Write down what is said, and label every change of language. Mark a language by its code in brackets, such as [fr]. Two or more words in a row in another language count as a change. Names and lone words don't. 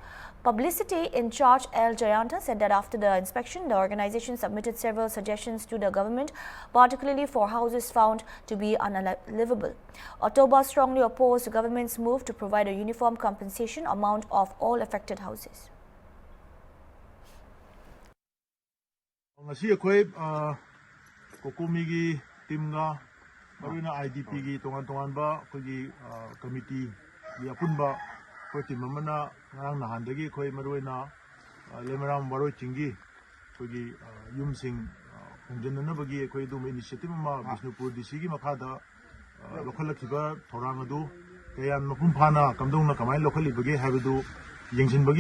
[en] Kokomi publicity in charge L. Jayanta said that after the inspection, the organization submitted several suggestions to the government, particularly for houses found to be unlivable. Otoba strongly opposed the government's move to provide a uniform compensation amount of all affected houses. [mni] Kokomigi timga maruna IDP gi tongan ba kogi committee ya punba ko timamana ngarang nahandagi koi maruina lemaram waro chingi kogi yumsing hunjanna bagi koi dum initiative ma Bishnupur DC gi makhada lokhalakhiba thorang adu kayan mapum phana kamdongna kamai lokhali bagi habadu yengsin bagi